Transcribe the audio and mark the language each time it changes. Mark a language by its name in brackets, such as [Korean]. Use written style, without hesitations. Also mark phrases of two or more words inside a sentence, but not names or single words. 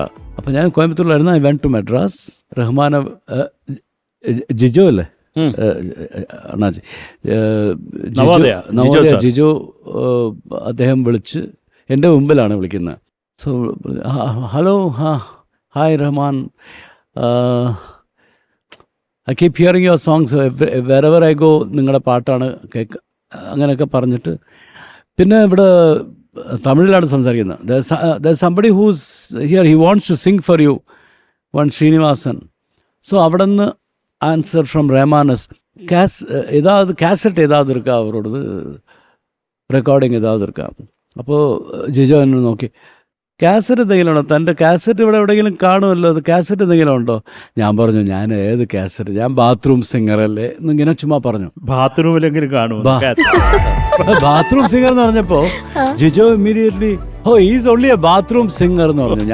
[Malayalam] അപ്പം ഞാൻ കോയമ്പത്തൂരിലായിരുന്നു. [English] I went to Madras. [Malayalam] റഹ്മാനെ ജിജോ അല്ലേ, അണ്ണാജി ജിജോ അദ്ദേഹം വിളിച്ച് എൻ്റെ മുമ്പിലാണ് വിളിക്കുന്നത്. [English] so hello, hi Rahman, I keep hearing your songs wherever I go, [Malayalam] നിങ്ങളുടെ പാട്ടാണ് അങ്ങനെയൊക്കെ പറഞ്ഞിട്ട്, പിന്നെ ഇവിടെ തമിഴിലാണ് സംസാരിക്കുന്നത്. [English] there's somebody who's here, he wants to sing for you, one ശ്രീനിവാസൻ. [Malayalam] സോ അവിടെ നിന്ന് [English] answer from Rahman's, [Tamil] ஏதாவது கேசட் ஏதாவது இருக்கா அவரோடது, റെക്കോർഡിങ് ഏതാவது இருக்கா? [Malayalam] അപ്പോൾ ജിജോ എന്നെ നോക്കി, കാസറ്റ് എന്തെങ്കിലും ഉണ്ടോ, തൻ്റെ കാസറ്റ് ഇവിടെ എവിടെയെങ്കിലും കാണുമല്ലോ, അത് കാസറ്റ് എന്തെങ്കിലും ഉണ്ടോ? ഞാൻ പറഞ്ഞു, ഞാൻ ഏത് കാസറ്റ്, ഞാൻ [English] bathroom singer [Malayalam] അല്ലേ എന്നിങ്ങനെ ചുമ്മാ പറഞ്ഞു. ബാത്റൂമിലെങ്കിലും കാണും. [English] bathroom singer [Malayalam] എന്ന് പറഞ്ഞപ്പോൾ ജിജോ ഇമ്മീഡിയറ്റ്ലി, [English] is only a bathroom singer [Malayalam] എന്ന് പറഞ്ഞു.